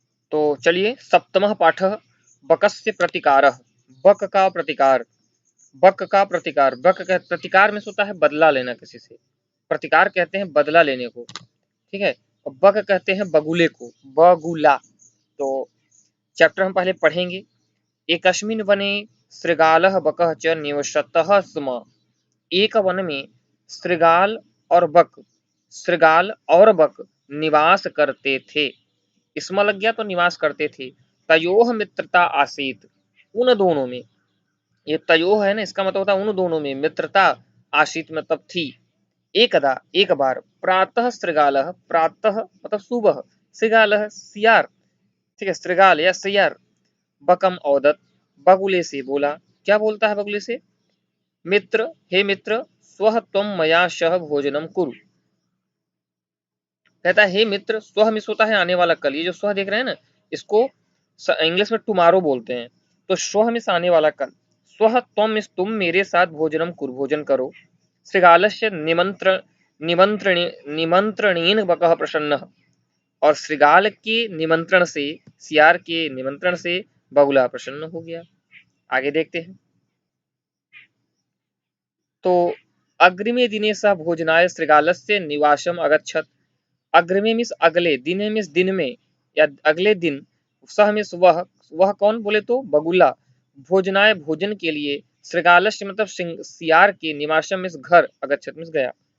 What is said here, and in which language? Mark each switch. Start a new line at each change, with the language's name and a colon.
Hindi: तो चलिए,
Sanskrit: सप्तमः पाठः बकस्य प्रतिकारः।
Hindi: बक का प्रतिकार। बक का प्रतिकार। बक का प्रतिकार में होता है बदला लेना किसी से। प्रतिकार कहते हैं बदला लेने को, ठीक है। और बक कहते हैं बगुले को, बगुला। तो चैप्टर हम पहले पढ़ेंगे।
Sanskrit: एकस्मिन् वने शृगालः बकः च निवसतः स्म।
Hindi: एक वन में शृगाल और बक निवास करते थे। स्म लग गया तो निवास करते थे।
Sanskrit: तयोः मित्रता आसीत।
Hindi: उन दोनों में, ये तयोः है ना, इसका मतलब होता है उन दोनों में मित्रता आसीत मतलब थी। एकदा एक बार प्रातः शृगालः, प्रातः मतलब सुबह, शृगालः सियार, ठीक है, शृगाल या सियार, बकम औदत बगुले से बोला। क्या बोलता है बगुले से?
Sanskrit: मित्र, हे मित्र, स्वः त्वं मया सह भोजनम कुरु।
Hindi: कहता है हे मित्र, स्वः मिस होता है आने वाला कल। ये जो स्वः देख रहे हैं ना, इसको इंग्लिश में टुमारो बोलते हैं। तो स्वः मिस आने वाला कल। स्वः त्वं मिस तुम मेरे साथ भोजनम कुरु, भोजन करो।
Sanskrit: शृगालस्य निमंत्रणेन बकः प्रसन्नः।
Hindi: और शृगाल के निमंत्रण से, सियार के निमंत्रण से बगुला प्रसन्न हो गया। आगे देखते हैं।
Sanskrit: तो अग्रिमे दिने सह भोजनाय शृगालस्य निवासम अगच्छत्।
Hindi: अग्रिमे मिस अगले, दिने मिस दिन में या अगले दिन, सह मिस वह कौन बोले तो बगुला, भोजनाय भोजन के लिए, शृगालस्य मतलब सियार के, निवासम मिस घर, अगच्छत् मिस गया।